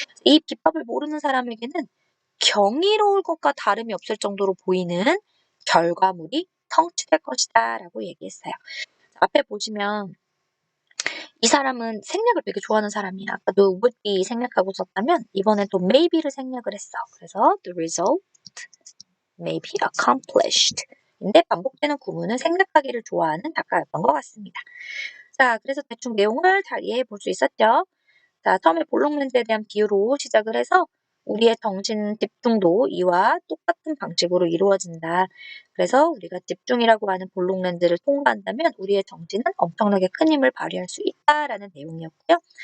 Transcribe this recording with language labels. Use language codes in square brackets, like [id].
[ko] 이 비법을 모르는 사람에게는 경이로울 것과 다름이 없을 정도로 보이는 결과물이 성취될 것이다 라고 얘기했어요. 앞에 보시면 이 사람은 생략을 되게 좋아하는 사람이야. 아까도 would be 생략하고 썼다면 이번엔 또 maybe를 생략을 했어. 그래서 [en] the result may be accomplished. [ko] 근데 반복되는 구문은 생략하기를 좋아하는 작가였던 것 같습니다. 자, 그래서 대충 내용을 잘 이해해 볼 수 있었죠? 자, 처음에 볼록 렌즈에 대한 비유로 시작을 해서 우리의 정신 집중도 이와 똑같은 방식으로 이루어진다. 그래서 우리가 집중이라고 하는 볼록 렌즈를 통과한다면 우리의 정신은 엄청나게 큰 힘을 발휘할 수 있다라는 내용이었고요.